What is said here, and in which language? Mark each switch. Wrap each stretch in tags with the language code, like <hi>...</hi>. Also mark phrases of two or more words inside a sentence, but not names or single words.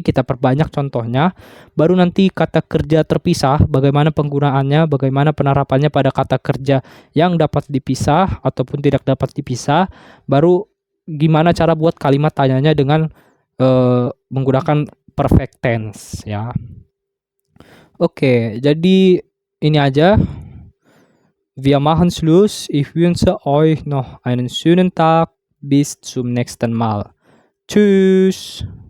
<id>Kita perbanyak contohnya. Baru nanti kata kerja terpisah, bagaimana penggunaannya, bagaimana penerapannya pada kata kerja yang dapat dipisah ataupun tidak dapat dipisah. Baru gimana cara buat kalimat tanyanya dengan menggunakan</id> <en>perfect tense</en> <id>ya. Oke, jadi ini aja.</id> <de>Wir machen Schluss. Ich wünsche euch noch einen schönen Tag. Bis zum nächsten Mal. Tschüss.</de>